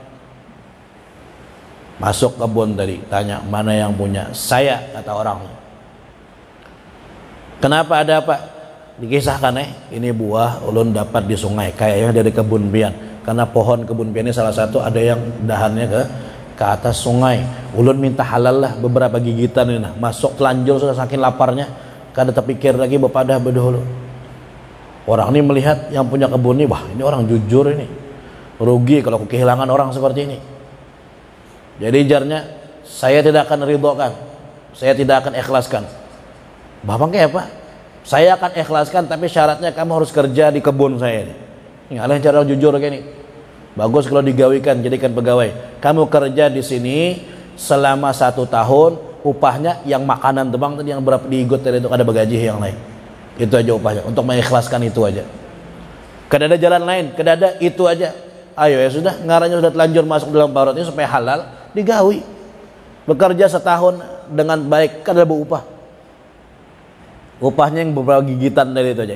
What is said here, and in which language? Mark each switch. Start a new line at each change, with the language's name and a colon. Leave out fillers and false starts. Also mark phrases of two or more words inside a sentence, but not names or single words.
Indonesian: Masuk kebun tadi, tanya mana yang punya. Saya, kata orang. Kenapa, ada apa?
Banjar: Dikisahkan ini buah ulun dapat di sungai, kayaknya dari kebun pian. Karena pohon kebun pian ini salah satu ada yang dahannya ke atas sungai. Ulun minta halal lah beberapa gigitan ini. Masuk telanjur sudah saking laparnya, kada terpikir lagi bepadah bedahulu.
Indonesian: Orang ini melihat yang punya kebun ini, wah ini orang jujur ini. Rugi kalau kehilangan orang seperti ini. Jadi jarnya, saya tidak akan ridhokan, saya tidak akan ikhlaskan. Bapak kayak apa? Saya akan ikhlaskan, tapi syaratnya kamu harus kerja di kebun saya ini.
Banjar: Ini adalah cara jujur kayak ini. Bagus kalau digawikan, jadikan pegawai.
Indonesian: Kamu kerja di sini selama 1 tahun, upahnya yang makanan tebang tadi yang berapa diigut tadi itu ada bagaji yang lain.
Banjar: Itu aja upahnya, untuk mengikhlaskan itu aja. Kada ada jalan lain, kada ada itu aja. Ayo ya sudah, ngaranya sudah telanjur masuk dalam parut ini supaya halal, digawi. Bekerja 1 tahun dengan baik, kada berupah.
Indonesian: Upahnya yang beberapa gigitan dari itu aja.